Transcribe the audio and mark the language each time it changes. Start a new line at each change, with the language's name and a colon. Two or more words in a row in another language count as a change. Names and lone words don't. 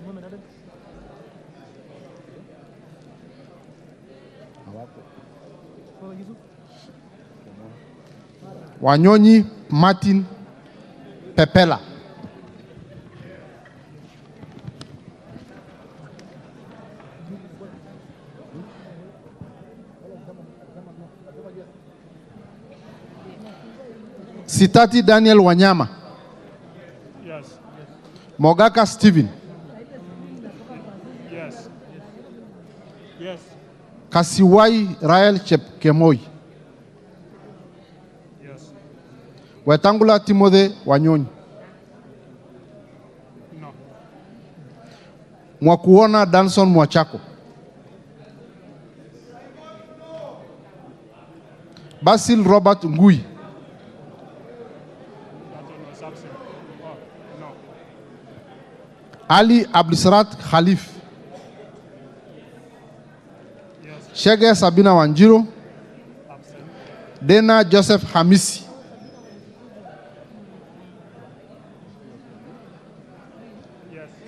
English: Wanyonyi Martin Pepela, Sitati Daniel Wanyama, Yes. Mogaka Stephen, Yes. Yes. Kasiwai Rael Chepkemoi, Yes. Wetangula Timothy Wanyonyi, No. Mwakuona Danson Mwachako, Basil Robert Ngui, That one was absent. Oh, no. Ali Abdulsarat Khalif, Yes. Shege Sabina Wanjiro, Absent. Dena Joseph Hamisi, Yes.